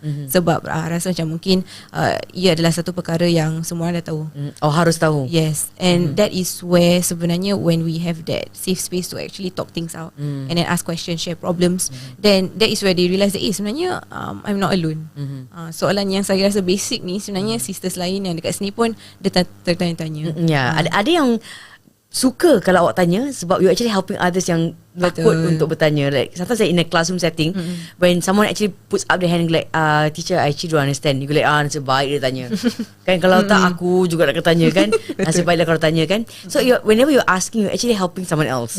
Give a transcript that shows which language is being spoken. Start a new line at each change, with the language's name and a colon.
Malay: Sebab rasa macam mungkin ia adalah satu perkara yang semua orang dah tahu. Harus tahu.
English: Yes. And that is where
Malay: sebenarnya
English: when we have that safe space to actually talk things out and then ask questions, share problems, then that is where they realise that sebenarnya I'm not alone.
Malay: Soalan yang saya rasa basic ni sebenarnya sisters lain yang dekat sini pun dia tertanya-tanya. Ada yang suka kalau awak tanya sebab
English: you actually helping others
Malay: yang takut untuk bertanya.
English: Like sometimes in a classroom setting, when someone actually puts up their hand like teacher I actually don't understand, you go like
Malay: nasib baik dia tanya. Kan kalau tak aku juga nak tanya kan. Nasib baiklah kalau tanya kan.
English: So whenever you're asking, you're actually helping someone else.